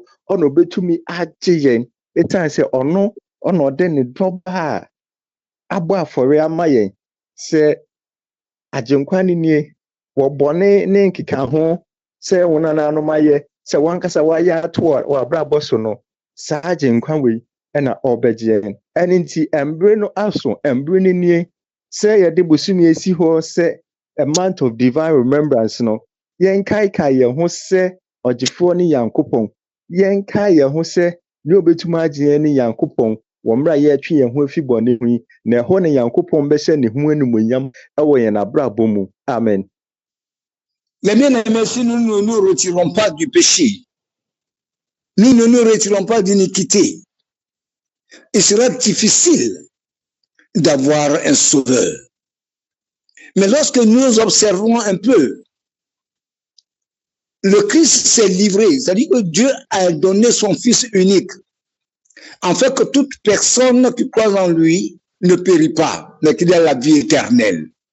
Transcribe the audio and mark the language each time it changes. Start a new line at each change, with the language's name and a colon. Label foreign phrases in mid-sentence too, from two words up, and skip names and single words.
Akan: ɔno betumi agye yɛn ɛtan sɛ ɔno ɔde ne dɔba a abɔ afɔre ama yɛn sɛ agyenkwa ne nie wɔ bɔne ne nkeka ho sɛ wɔn nananom ayɛ sɛ wankasa wayɛ ato wɔ abrabɔ so no saa agyenkwa wei ɛna ɔbɛgye yɛn ɛne nti mbre no aso mbre no nie sɛ yɛde bosom esi hɔ sɛ
English: a month of divine remembrance
Akan: no yɛnkaekae yɛn ho sɛ ɔgyefoɔ ne Yankopɔn yɛnkae yɛn ho sɛ ne obetumi agye yɛn ne Yankopɔn wɔ mmerɛ a yɛatwe yɛn ho afi bɔne ho yi na ɛhɔ ne Yankopɔn bɛhyɛ ne ho animuonyam ɛwɔ yɛn abrabɔ mu. Amen.
French: Les bien-aimés, si nous ne nous retirons pas du péché, nous ne nous retirons pas d'iniquité, il sera difficile d'avoir un sauveur. Mais lorsque nous observons un peu, le Christ s'est livré, c'est-à-dire que Dieu a donné son Fils unique, en fait que toute personne qui croit en lui ne périt pas, mais qu'il ait la vie éternelle.